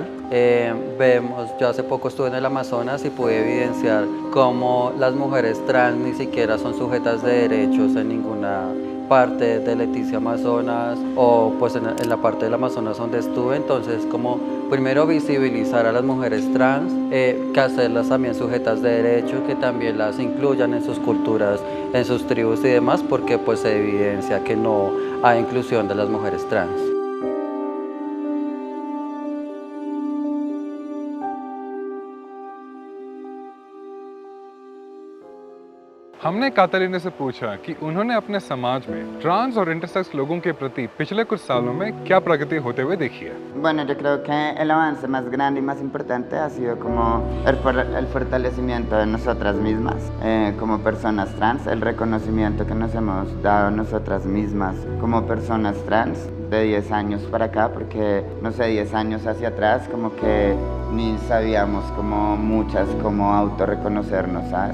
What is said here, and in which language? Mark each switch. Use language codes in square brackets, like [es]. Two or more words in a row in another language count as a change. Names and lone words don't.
[es] Yo hace poco estuve en el Amazonas y pude evidenciar cómo las mujeres trans ni siquiera son sujetas de derechos en ninguna parte de Leticia Amazonas o pues en la parte del Amazonas donde estuve. Entonces como primero visibilizar a las mujeres trans, que hacerlas también sujetas de derechos, que también las incluyan en sus culturas, en sus tribus y demás, porque pues se evidencia que no hay inclusión de las mujeres trans. [hi] हमने कातरीना से पूछा कि उन्होंने अपने समाज में ट्रांस और इंटरसेक्स लोगों के प्रति पिछले कुछ सालों में क्या प्रगति होते हुए देखी है। [es] Bueno, yo creo que el avance más grande y más importante ha sido como el fortalecimiento de nosotras mismas como personas trans, el reconocimiento que nos hemos dado nosotras mismas como personas trans de 10 años para acá, porque no sé, 10 años hacia atrás como que ni sabíamos como muchas cómo autorreconocernos, ¿sabes?